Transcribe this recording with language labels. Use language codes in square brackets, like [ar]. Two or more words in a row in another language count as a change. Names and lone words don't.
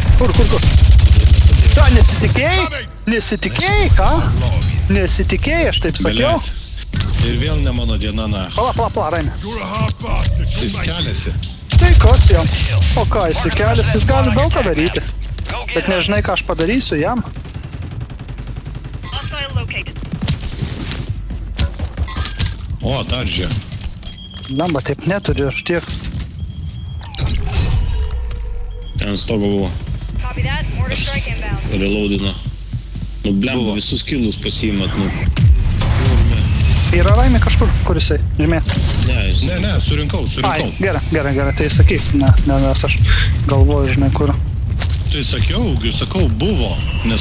[lt] Kur? Ką, nesitikėjai? Nesitikėjai, ką? Nesitikėjai, aš taip sakiau. Blet. Ir vėl ne mano diena, na. Pala, Raimė. Jis keliasi. Tai kas jam? O ką, jis kelias, jis gali daug ką daryti. [en] Go get [lt] Bet [en] him. [lt] nežinai, ką aš padarysiu jam. [en] Hostile located. [lt] O, dar žiūrė. Lemba, taip neturiu, aš tiek. Ten stogo buvo. [en] Copy that. Mortar strike inbound. [lt] Reloadino. Nu, blemba, Buvo. visus kilus pasiimat, nu. Yra Raimė kažkur, kur jisai? Žymė. Ne, jis... Ne, surinkau. Ai, gerai, tai sakyk. Ne, nes aš galvoju, žinai, kur. Tai sakau, buvo. Nes